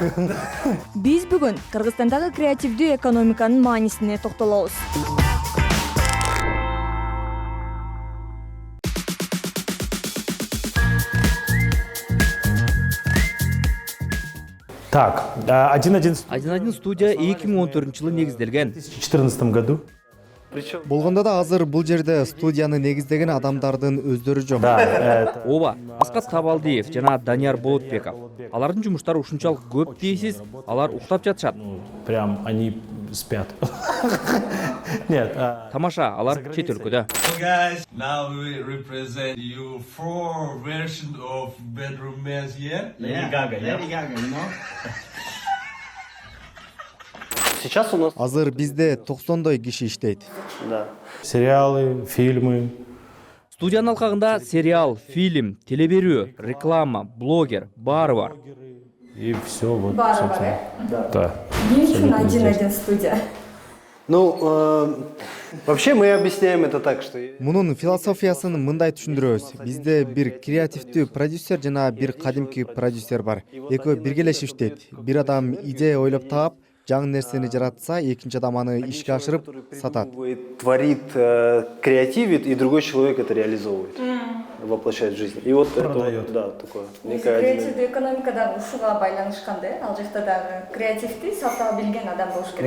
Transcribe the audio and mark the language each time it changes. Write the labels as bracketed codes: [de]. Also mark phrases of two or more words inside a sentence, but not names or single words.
[ky] Биз бүгүн Кыргызстандагы креативдүү экономиканын маанисине токтолобуз. [ru] Так, 1.1 [ky] 1.1 студия 2014-жылы негизделген. [ru] в 2014 году. [ky] Болгондо да азыр бул жерде студияны негиздеген адамдардын өздөрү жок. [ru] Да, [ky] Ооба, Аскат Табалдиев жана Данияр Болотбеков. Алардын жумуштары ушунчалык көп дейсиз, алар уктап жатышат. [ru] прям они спят. Нет, [ky] Тамаша, алар чет өлкөдө. [en] So guys, now we represent you 4 version of bedroom mess here. Lady Gaga, you know? [ru] Сейчас у нас [ky] Азыр бизде 90дой киши иштейт. [ru] сериалы, фильмы. [ky] Студиянын алкагында сериал, фильм, телеберүү, реклама, блогер, баары бар. [ru] И все вот, собственно. Да. Один студия. вообще мы объясняем это так, что [ky] Мунун философиясын мындай түшүндүрөбүз. Бизде бир креативдүү продюсер жана бир кадимки продюсер бар. Экөө биргелешип иштейт. Бир адам идея ойлоп таап, жаңы нерсени жаратса, экинчи адам аны ишке ашырып сатат. [ru] творит, креативит, и другой человек это реализовывает, воплощает в жизнь. И вот Продает. это, да, такое. некое [ky] Креативдүү экономикада ушуга байланышкандай, ал жакта дагы креативди сата билген адам болуш керек.